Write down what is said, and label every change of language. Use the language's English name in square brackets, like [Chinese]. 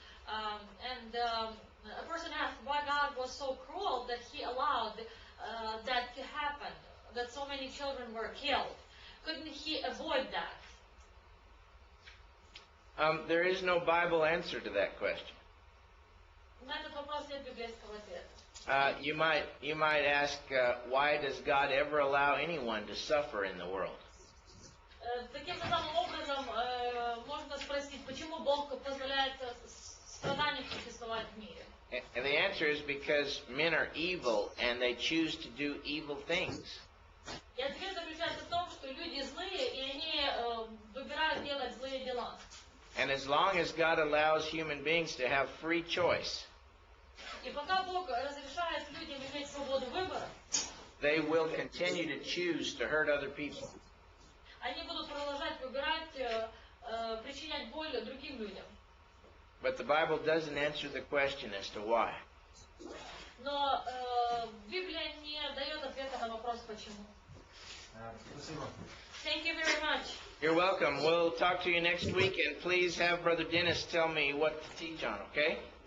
[English] And a person asked why God was so cruel that he allowed that to happen, that so many children were killed. Couldn't he avoid that? There is no Bible answer to that question. [Russian] На этот вопрос нет библейского ответа. [English] You might ask, why does God ever allow anyone to suffer in the world? [Russian] Таким же самым образом можно спросить, почему Бог позволяет страданиям существовать в мире? [English] And the answer is because men are evil and they choose to do evil things. [Russian] И ответ заключается в том, что люди злые, и они выбирают делать злые дела. [English] And as long as God allows human beings to have free choice, [Russian] И пока Бог разрешает людям иметь свободу выбора, [English] they will continue to choose to hurt other people. [Russian] они будут продолжать выбирать причинять боль другим людям. [English] But the Bible doesn't answer the question as to why. [Russian] Но Библия не дает ответа на вопрос почему. Спасибо. [English] Thank you very much. You're welcome. We'll talk to you next week, and please have Brother Dennis tell me what to teach on, okay?